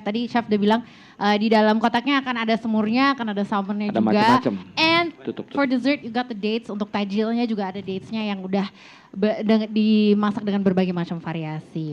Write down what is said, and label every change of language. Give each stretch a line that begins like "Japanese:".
Indonesian: Tadi chef udah bilang di dalam kotaknya akan ada semurnya, akan ada salmonnya Ada juga. macam-macam.
English: And for dessert you got the dates.
Indonesian: Untuk tajilnya juga ada datesnya yang udah dimasak dengan berbagai macam variasi.